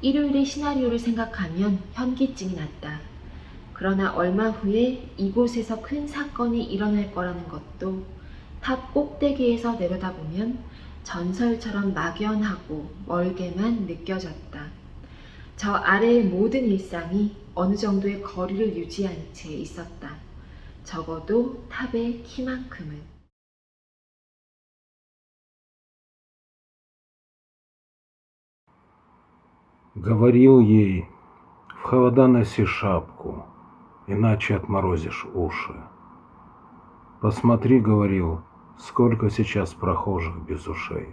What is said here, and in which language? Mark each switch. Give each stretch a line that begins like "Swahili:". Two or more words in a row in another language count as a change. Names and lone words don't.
Korean: 일요일의 시나리오를 생각하면 현기증이 났다. 그러나 얼마 후에 이곳에서 큰 사건이 일어날 거라는 것도 탑 꼭대기에서 내려다보면 전설처럼 막연하고 멀게만 느껴졌다. 저 아래의 모든 일상이 어느 정도의 거리를 유지한 채 있었다. 적어도 탑의 키만큼은.
Russian: Говорил ей: в холода носи шапку, иначе отморозишь уши. Посмотри, говорил, сколько сейчас прохожих без ушей.